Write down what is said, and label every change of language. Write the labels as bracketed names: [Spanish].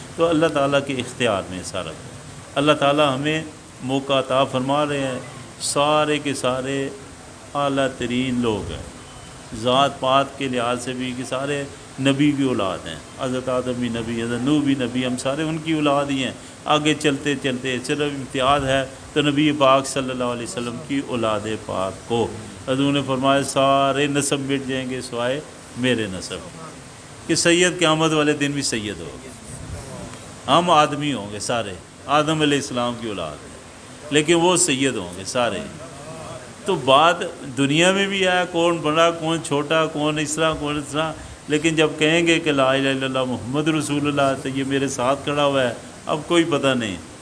[Urdu] تو اللہ تعالیٰ کے اختیار میں سارا. اللہ تعالیٰ ہمیں موقع عطا فرما رہے ہیں. سارے کے سارے اعلیٰ ترین لوگ ہیں ذات پات کے لحاظ سے بھی، کہ سارے نبی کی اولاد ہیں. حضرت آدم بھی نبی، حضرت نوح بھی نبی، ہم سارے ان کی اولاد ہی ہیں. آگے چلتے چلتے صرف امتیاز ہے تو نبی پاک صلی اللہ علیہ وسلم کی اولاد پاک کو. حضور نے فرمایا سارے نسب مٹ جائیں گے سوائے میرے نسب، کہ سید قیامت والے دن بھی سید ہوگے. ہم آدمی ہوں گے سارے، آدم علیہ السلام کی اولاد ہیں، لیکن وہ سید ہوں گے سارے. تو بات دنیا میں بھی ہے کون بڑا کون چھوٹا، کون اس طرح کون اس طرح، لیکن جب کہیں گے کہ [Arabic] لا الہ الا اللہ محمد رسول اللہ [Urdu] تو یہ میرے ساتھ کھڑا ہوا ہے، اب کوئی پتہ نہیں.